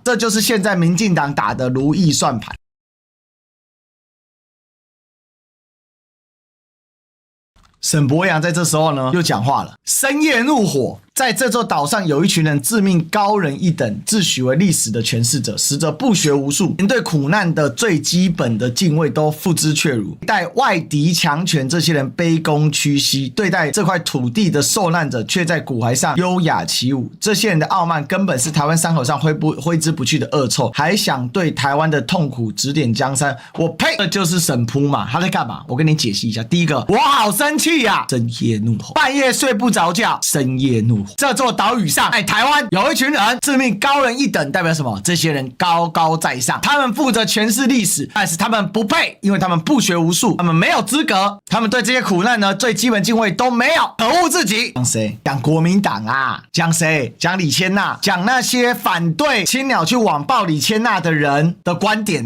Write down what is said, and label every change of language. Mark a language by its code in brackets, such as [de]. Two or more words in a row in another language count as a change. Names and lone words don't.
[zh] 這就是現在民進黨打的如意算盤。沈伯洋在這時候呢又講話了，深夜怒火。在這座島上，有一群人自命高人一等，自詡為歷史的詮釋者，實則不學無術，連對苦難的最基本的敬畏都付之闕如。待外敵強權，這些人卑躬屈膝；對待這塊土地的受難者，卻在骨骸上優雅起舞。這些人的傲慢，根本是台灣山口上揮之不去的惡臭，還想對台灣的痛苦指點江山。我呸！這就是沈撲嘛，他在幹嘛？我跟你解析一下。第一個，我好生氣呀！深夜怒吼，半夜睡不着覺，深夜怒吼。這座島嶼上，台灣有一群人自命高人一等，代表什麼？這些人高高在上，他們負責詮釋歷史，但是他們不配，因為他們不學無術，他們沒有資格，他們對這些苦難呢最基本敬畏都沒有。可惡自己！講誰？講國民黨啊？講誰？講李千娜？講那些反對青鳥去網爆李千娜的人的觀點啊？